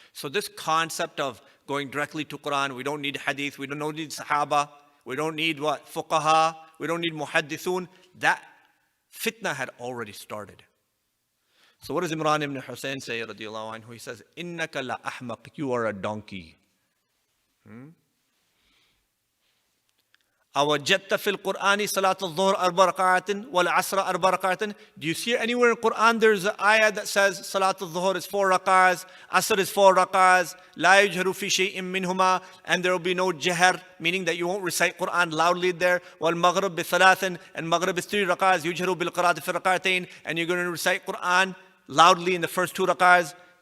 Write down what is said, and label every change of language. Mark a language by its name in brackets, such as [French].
[English] So this concept of going directly to Quran, we don't need hadith, we don't need sahaba, we don't need what? Fuqaha, we don't need muhaddithun. That fitna had already started. So what does Imran ibn Husayn say, radiallahu anhu? He says, [Arabic] Innaka la ahmaq, [English] you are a donkey. [Arabic] أوجدت في القرآن صلاة الظهر 4 ركعات والعصر 4 ركعات. [English] Do you see anywhere in Quran there's an ayah that says صلاة الظهر is 4 rak'ahs, Asr is 4 rak'ahs, [Arabic] لا يجهر في شيء منهما, [English] and there will be no jahr, meaning that you won't recite Quran loudly there. [Arabic] والمغرب بثلاث, [English] and Maghrib is 3 rak'ahs, [Arabic] يجهر بالقراءة في الركعتين, [English] and you're going to recite Quran loudly in the first 2 rak'ahs.